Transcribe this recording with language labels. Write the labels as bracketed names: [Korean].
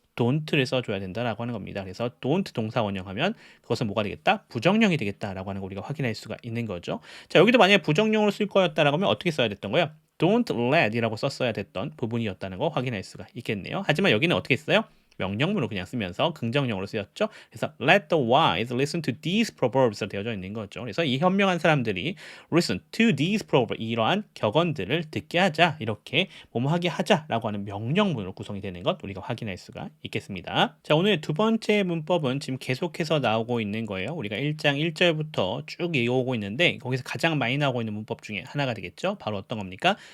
[Korean] don't를 써줘야 된다라고 하는 겁니다. 그래서 don't 동사 원형하면 그것은 뭐가 되겠다? 부정형이 되겠다라고 하는 거 우리가 확인할 수가 있는 거죠. 자, 여기도 만약에 부정형으로 쓸 거였다라고 하면 어떻게 써야 됐던 거예요? [English] don't let [Korean] 이라고 썼어야 됐던 부분이었다는 거 확인할 수가 있겠네요. 하지만 여기는 어떻게 써요? 명령문으로 그냥 쓰면서 긍정형으로 쓰였죠. 그래서 [English] let the wise listen to these proverbs [Korean] 로 되어져 있는 거죠. 그래서 이 현명한 사람들이 [English] listen to these proverbs, [Korean] 이러한 격언들을 듣게 하자, 이렇게 뭐뭐하게 하자라고 하는 명령문으로 구성이 되는 것 우리가 확인할 수가 있겠습니다. 자, 오늘 두 번째 문법은 지금 계속해서 나오고 있는 거예요. 우리가 1장 1절부터 쭉 이어오고 있는데 거기서 가장 많이 나오고 있는 문법 중에 하나가 되겠죠. 바로 어떤 겁니까?